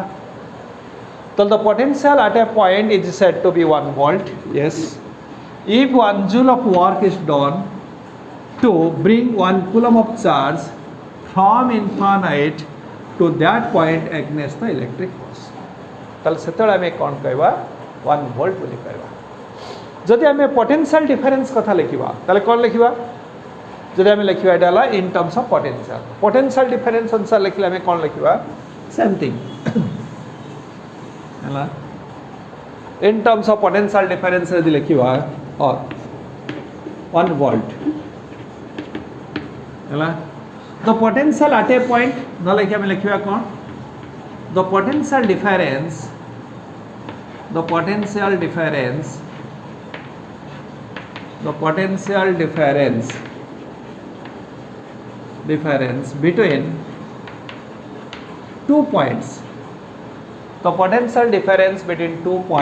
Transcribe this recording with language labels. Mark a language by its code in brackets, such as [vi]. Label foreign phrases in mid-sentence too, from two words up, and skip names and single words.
[en] So the potential at a point is said to be 1 volt. Yes. If 1 joule of work is done to bring 1 coulomb of charge from infinite to that point against the electric force, [or] তাহলে সেତେବେଳେ ଆମେ କ'ଣ କହିବା 1 volt ବୋଲି କହିବା। ଯଦି ଆମେ [en] potential difference [or] କଥା ଲେଖିବା ତାହେଲେ କ'ଣ ଲେଖିବା? ଯଦି ଆମେ ଲେଖିବା ଏଟା ହେଲା [en] in terms of potential difference [or] ଅନୁସାରେ ଲେଖିଲେ ଆମେ କ'ଣ ଲେଖିବା? [en] Same thing ହେଲା। in terms of potential difference [or] ଯଦି ଲେଖିବା [en] 1 volt ହେଲା। the potential at a point [or] न ଲେଖି ଆମେ ଲେଖିବା କ'ଣ? [en] the potential difference between 2 points, the potential difference between 2